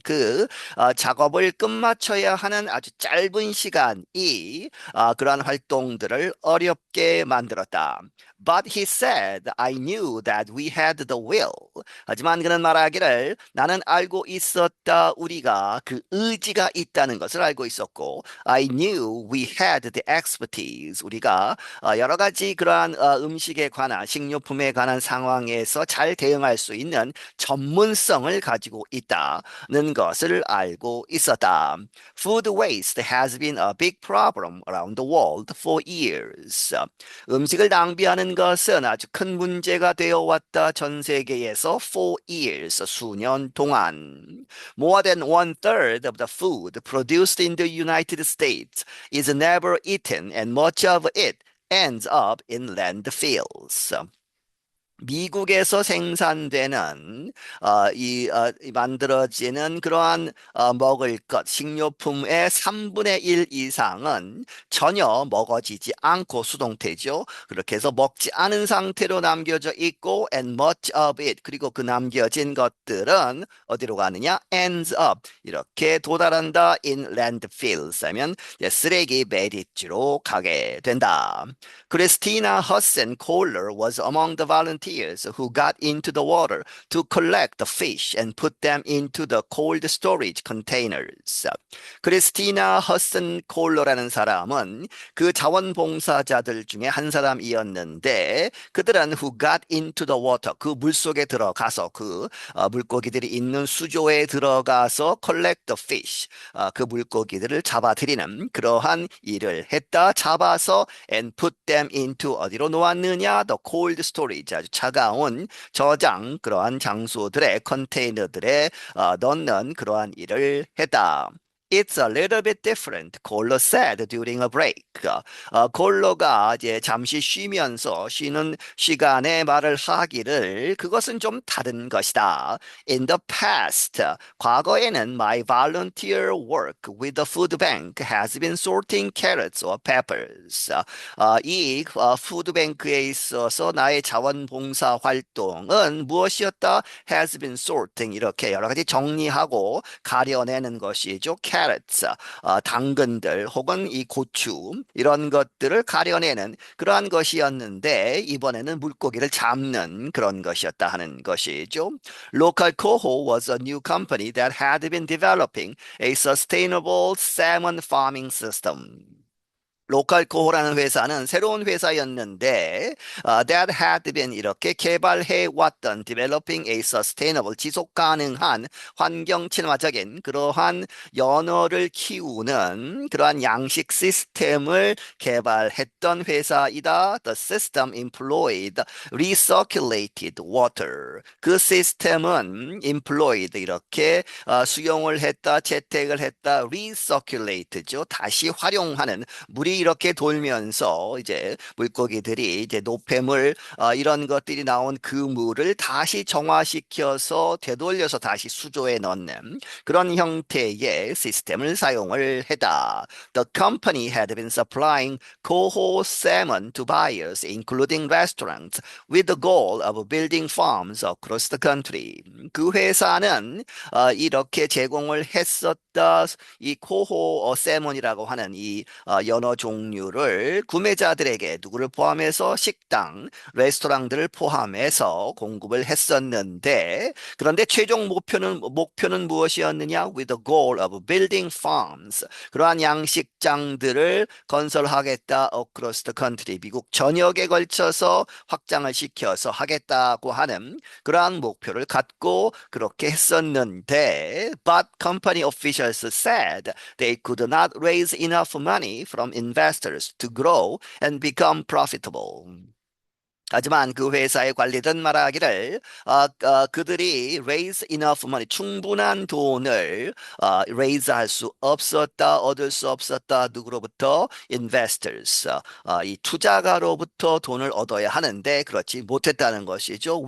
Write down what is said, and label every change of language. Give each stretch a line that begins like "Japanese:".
Korean: 그 작업을 끝마쳐야 하는 아주 짧은 시간이 그러한 활동들을 어렵게 만들었다.
English: But he said, I knew that we had the will.
Korean: 하지만 그는 말하기를 나는 알고 있었다. 우리가 그 의지가 있다는 것을 알고 있었고,
English: I knew we had the expertise.
Korean: 우리가 여러 가지 그러한 음식에 관한 식료품에 관한 상황에서 잘 대응할 수 있는 전문성을 가지고 있다는 것을 알고 있었다.
English: Food waste has been a big problem around the world for years.
Korean: 음식을 낭비하는 것은 아주 큰 문제가 되어 왔다. 전 세계에서
English: for years,
Korean: 수년 동안.
English: More than one third of the food produced in the United States is never eaten and much of it ends up in landfills.
Korean: 미국에서 생산되는 이 만들어지는 그러한 먹을 것 식료품의 3분의 1 이상은 전혀 먹어지지 않고 수동태죠. 그렇게 해서 먹지 않은 상태로 남겨져 있고
English: and much of it
Korean: 그리고 그 남겨진 것들은 어디로 가느냐?
English: ends up
Korean: 이렇게 도달한다
English: in landfills
Korean: 하면 쓰레기 매립지로 가게 된다.
English: Christina Hudson Kohler was among the volunteers who got into the water to collect the fish and put them into the cold storage containers.
Korean: 크리스티나 허슨 콜러라는 사람은 그 자원봉사자들 중에 한 사람이었는데 그들은
English: who got into the water
Korean: 그 물속에 들어가서 그 물고기들이 있는 수조에 들어가서
English: collect the fish
Korean: 그 물고기들을 잡아들이는 그러한 일을 했다. 잡아서
English: and put them into
Korean: 어디로 놓았느냐?
English: The cold storage
Korean: 아주 차가운 저장 그러한 장소들의 컨테이너들에 넣는 그러한 일을 했다.
English: It's a little bit different, 콜로 said during a break.
Korean: 콜로가 이제 잠시 쉬는 시간에 말을 하기를 그것은 좀 다른 것이다.
English: In the past,
Korean: 과거에는
English: my volunteer work with the food bank has been sorting carrots or peppers.
Korean: 이 푸드뱅크에 있어서 나의 자원봉사 활동은 무엇이었다?
English: Has been sorting
Korean: 이렇게 여러 가지 정리하고 가려내는 것이죠. carrots, 당근들 혹은 이 고추 이런 것들을 가려내는 그러한 것이었는데 이번에는 물고기를 잡는 그런 것이었다 하는 것이죠.
English: Local Coho was a new company that had been developing a sustainable salmon farming system.
Korean: 로컬 코호라는 회사는 새로운 회사였는데
English: that had been
Korean: 이렇게 개발해 왔던
English: developing a sustainable
Korean: 지속 가능한 환경 친화적인 그러한 연어를 키우는 그러한 양식 시스템을 개발했던 회사이다.
English: The system employed recirculated water.
Korean: 그 시스템은 employed 이렇게 수용을 했다, 채택을 했다, recirculate죠. 다시 활용하는 물이 이렇게 돌면서 이제 물고기들이 이제 노폐물 이런 것들이 나온 그 물을 다시 정화시켜서 되돌려서 다시 수조에 넣는 그런 형태의 시스템을 사용을 했다.
English: The company had been supplying coho salmon to buyers, including restaurants, with the goal of building farms across the country.
Korean: 그 회사는 이렇게 제공을 했었다. 이 코호 세몬이라고 하는 이 연어 종류를 구매자들에게 누구를 포함해서 식당, 레스토랑들을 포함해서 공급을 했었는데 그런데 최종 목표는 무엇이었느냐?
English: With the goal of building farms.
Korean: 그러한 양식장들을 건설하겠다.
English: Across the country.
Korean: 미국 전역에 걸쳐서 확장을 시켜서 하겠다고 하는 그러한 목표를 갖고 그렇게 했었는데,
English: but company officials said they could not raise enough money from investors to grow and become profitable.
Korean: 하지만 그 회사의 관리든 말하기를 그들이
English: raise enough money
Korean: 충분한 돈을 raise 할 수 없었다 얻을 수 없었다 누구로부터 investors 이 투자가로부터 돈을 얻어야 하는데 그렇지 못했다는 것이죠.